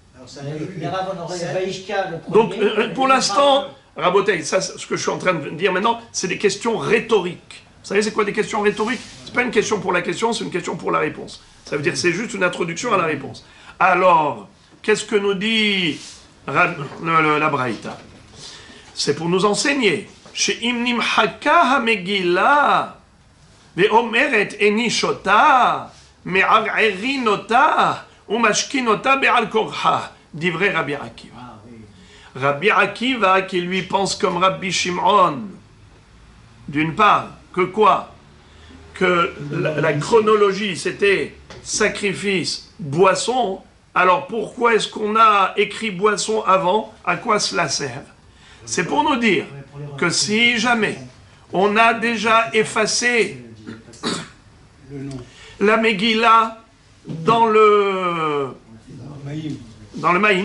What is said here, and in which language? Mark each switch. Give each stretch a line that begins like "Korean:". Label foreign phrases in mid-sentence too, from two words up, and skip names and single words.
French: Donc, pour l'instant, Rabotai, ça, ce que je suis en train de dire maintenant, c'est des questions rhétoriques. Vous savez, c'est quoi des questions rhétoriques? C'est pas une question pour la question, c'est une question pour la réponse. Ça veut dire que c'est juste une introduction à la réponse. Alors, qu'est-ce que nous dit la Braïta? C'est pour nous enseigner. Chez Imnim Haka Hamegila.
Hebrew: ואומרת איני שותה, מערערין אותה, ומשכין אותה בעל כורחה. דברי רבי עקיבא.
French: Rabbi Akiva qui lui pense comme Rabbi Shimon. D'une part, que quoi? Que la chronologie c'était sacrifice, boisson. Alors pourquoi est-ce qu'on a écrit boisson avant? À quoi cela sert? C'est pour nous dire que si jamais on a déjà effacé la Megillah dans le Maïm.